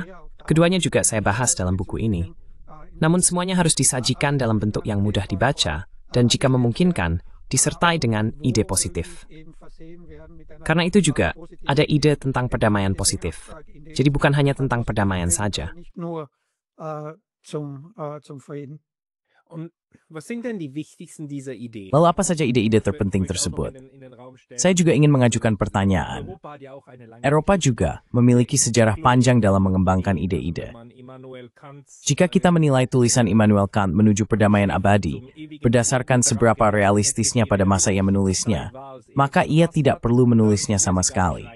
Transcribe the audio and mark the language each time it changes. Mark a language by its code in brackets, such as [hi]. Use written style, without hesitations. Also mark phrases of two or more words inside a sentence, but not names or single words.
[id] Keduanya juga saya bahas dalam buku ini. Namun semuanya harus disajikan dalam bentuk yang mudah dibaca, dan jika memungkinkan, disertai dengan ide positif. Karena itu juga, ada ide tentang perdamaian positif. Jadi bukan hanya tentang perdamaian saja. [de] Und was sind denn die wichtigsten dieser Ideen? [id] Lalu apa saja ide-ide terpenting tersebut? Saya juga ingin mengajukan pertanyaan. Eropa juga memiliki sejarah panjang dalam mengembangkan ide-ide. Jika kita menilai tulisan Immanuel Kant menuju perdamaian abadi, berdasarkan seberapa realistisnya pada masa ia menulisnya, maka ia tidak perlu menulisnya sama sekali.